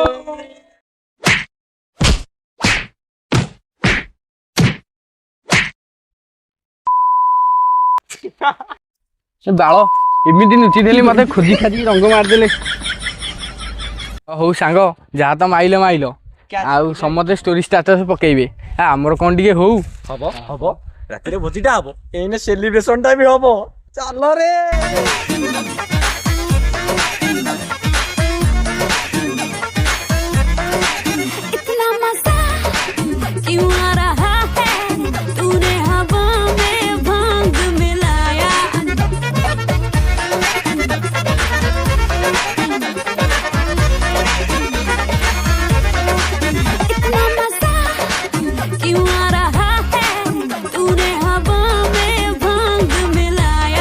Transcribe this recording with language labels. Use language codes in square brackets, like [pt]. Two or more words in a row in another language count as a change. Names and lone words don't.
[or] ବାଳ ଏମିତି ନୁଚିଦେଲି, ମୋତେ ଖୋଜି ଖାଜିକି ରଙ୍ଗ ମାରିଦେଲେ। ହଉ ସାଙ୍ଗ, ଯାହା ତ ମାଇଲ ଆଉ ସମସ୍ତେ [en] story status [or] ପକେଇବେ। ଆମର କ'ଣ ଟିକେ ହଉ? ହବ ରାତିରେ ଭୋଜିଟା ହବ, ଏଇନେ ସେଲିବ୍ରେସନଟା ବି ହବ। ଚାଲ ରେ। [hi] इतना मजा क्यों आ रहा है, तूने हवा में भांग मिलाया। इतना मजा क्यों आ रहा है, तूने हवा में भांग मिलाया।